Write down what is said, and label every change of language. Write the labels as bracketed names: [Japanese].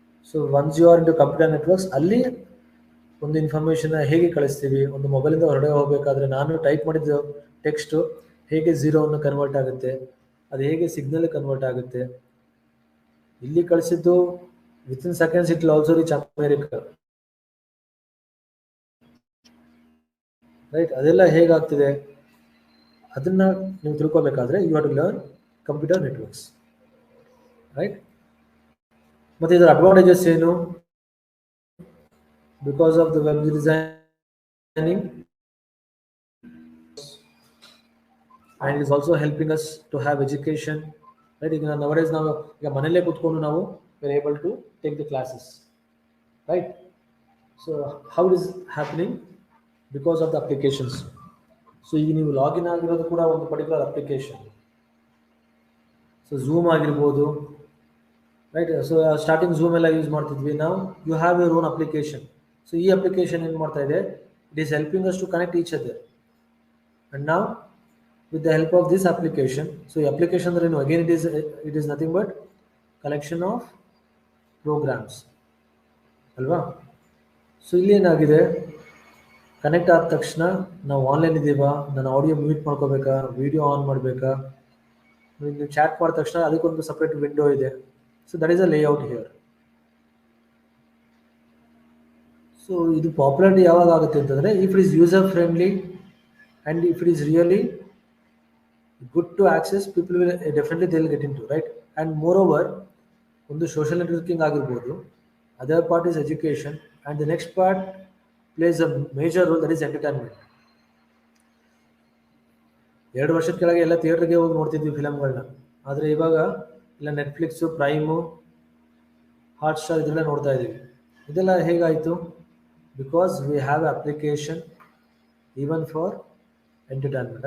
[Kannada] So once you are in to computer networks, ಅಲ್ಲಿ ಒಂದು information ಹೇಗೆ ಕಳಿಸ್ತೀವಿ, ಒಂದು ಮೊಬೈಲಿಂದ ಹೊರಗಡೆ ಹೋಗಬೇಕಾದ್ರೆ ನಾನು ಟೈಪ್ ಮಾಡಿದ ಟೆಕ್ಸ್ಟು ಹೇಗೆ ಝೀರೋವನ್ನು ಕನ್ವರ್ಟ್ ಆಗುತ್ತೆ, ಅದು ಹೇಗೆ ಸಿಗ್ನಲ್ ಕನ್ವರ್ಟ್ ಆಗುತ್ತೆ, ಇಲ್ಲಿ ಕಳಿಸಿದ್ದು [English] within seconds it will also reach America, [Kannada] right? ಅದೆಲ್ಲ ಹೇಗಾಗ್ತಿದೆ ಅದನ್ನ ನೀವು ತಿಳ್ಕೊಬೇಕಾದ್ರೆ [English] you have to learn computer networks, [Kannada] right? ಮತ್ತು ಇದರ ಅಡ್ವಾಂಟೇಜಸ್ ಏನು? [English] Because of the web designing, and it is also helping us to have education, right? Nowadays [Kannada] ನಾವು ಈಗ ಮನೆಯಲ್ಲೇ ಕೂತ್ಕೊಂಡು ನಾವು [English] we are able to take the classes, right? So how it is happening? Because of the applications. [Kannada] So ಈಗ ನೀವು login ಆಗಿರೋದು ಕೂಡ ಒಂದು ಪರ್ಟಿಕ್ಯುಲರ್ ಅಪ್ಲಿಕೇಶನ್. ಸೊ ಝೂಮ್ ಆಗಿರ್ಬೋದು, ರೈಟ್? [English] so starting Zoom [Kannada] ಎಲ್ಲ ಯೂಸ್ ಮಾಡ್ತಿದ್ವಿ, ನಾವು [English] You have your own application. [Kannada] So ಈ ಅಪ್ಲಿಕೇಶನ್ ಏನು ಮಾಡ್ತಾ ಇದೆ? [English] It is helping us to connect each other. And ನಾವು with the help of this application, [Kannada] so ಈ ಅಪ್ಲಿಕೇಶನ್ ಅಂದ್ರೆ ಏನು? [English] again it is nothing but collection of programs, [Kannada] ಅಲ್ವಾ? So ಇಲ್ಲಿ ಏನಾಗಿದೆ, ಕನೆಕ್ಟ್ ಆದ ತಕ್ಷಣ ನಾವು ಆನ್ಲೈನ್ ಇದ್ದೀವಾ, ನಾನು ಆಡಿಯೋ ಮ್ಯೂಟ್ ಮಾಡ್ಕೋಬೇಕಾ, ವಿಡಿಯೋ ಆನ್ ಮಾಡಬೇಕಾ, ನೀವು ಚಾಟ್ ಮಾಡಿದ ತಕ್ಷಣ ಅದಕ್ಕೊಂದು ಸಪ್ರೇಟ್ ವಿಂಡೋ ಇದೆ. [English] So that is a layout here. [Kannada] So ಇದು ಪಾಪ್ಯುಲಾರಿಟಿ ಯಾವಾಗ ಆಗುತ್ತೆ ಅಂತಂದರೆ [English] If it is user friendly and if it is really good to access, people will definitely they will get in to, right? And moreover [Kannada] ಒಂದು social networking ಆಗಿರ್ಬೋದು, [English] Other part is education, and the next part plays a major role, that is entertainment. [Kannada] 2 ವರ್ಷದ ಕೆಳಗೆ ಎಲ್ಲ ಥಿಯೇಟರ್ಗೆ ಹೋಗಿ ನೋಡ್ತಿದ್ವಿ ಫಿಲಮ್ಗಳನ್ನ. ಆದರೆ ಇವಾಗ ಇಲ್ಲ ನೆಟ್ಫ್ಲಿಕ್ಸು, ಪ್ರೈಮು, ಹಾಟ್ಸ್ಟಾರ್ ಇದೆಲ್ಲ ನೋಡ್ತಾ ಇದ್ದೀವಿ. ಇದೆಲ್ಲ ಹೇಗಾಯಿತು? [English] Because we have application even for entertainment.